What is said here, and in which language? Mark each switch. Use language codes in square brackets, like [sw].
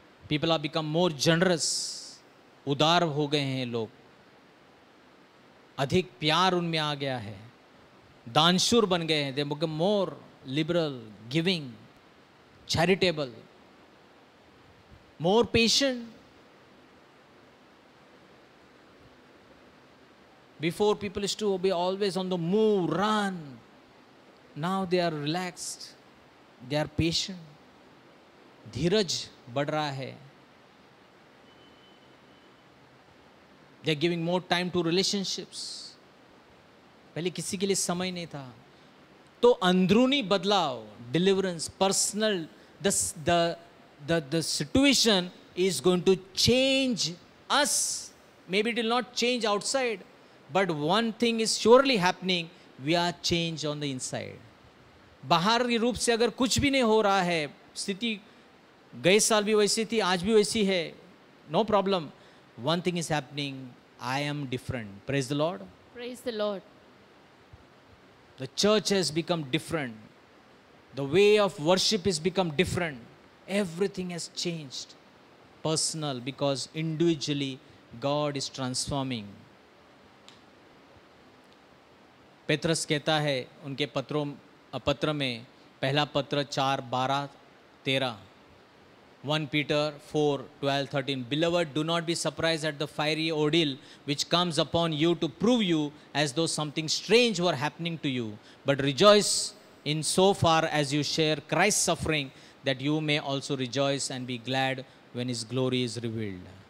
[en] People have become more generous. [hi] उदार हो गए हैं लोग. अधिक प्यार उनमें आ गया है. दानशूर बन गए हैं. [en] They become more liberal, giving, charitable, more patient. Before people used to be always on the move, run. Now they are relaxed. They are patient. [hi] धीरज बढ़ रहा है. [en] They are giving more time to relationships. [hi] पहले किसी के लिए समय नहीं था. तो अंदरूनी बदलाव, [en] deliverance, personal, the situation is going to change us. Maybe it will not change outside, but one thing is surely happening. We are changed on the inside. [hi] बाहरी रूप से अगर कुछ भी नहीं हो रहा है, स्थिति गए साल भी वैसी थी, आज भी वैसी है, [en] no problem. One thing is happening. I am different. Praise the Lord. Praise the Lord. The church has become different. The way of worship has become different. Everything has changed. Personal, because individually God is transforming. [hi] Petrus कहता है उनके पत्र में, पहला पत्र 4:12-13, 1 Peter 4:12-13. [en] Beloved, do not be surprised at the fiery ordeal which comes upon you to prove you as though something strange were happening to you, but rejoice in so far as you share Christ's suffering, that you may also rejoice and be glad when His glory is revealed.